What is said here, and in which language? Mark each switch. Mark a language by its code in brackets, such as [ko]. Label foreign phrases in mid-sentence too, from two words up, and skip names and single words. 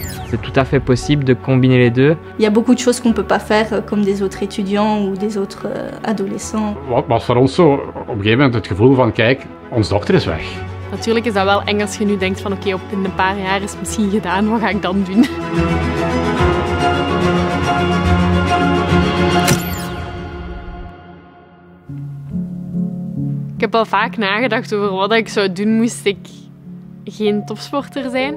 [fr] C'est tout à fait possible de combiner les deux. Il y a beaucoup de choses qu'on ne peut pas faire comme des autres étudiants ou des autres adolescents. [nl] Wat was voor ons zo op een gegeven moment het gevoel van kijk, ons dochter is weg. Natuurlijk is dat wel eng als je nu denkt van oké, in een paar jaar is het misschien gedaan, wat ga ik dan doen? Ik heb al vaak nagedacht over wat ik zou doen moest ik geen topsporter zijn.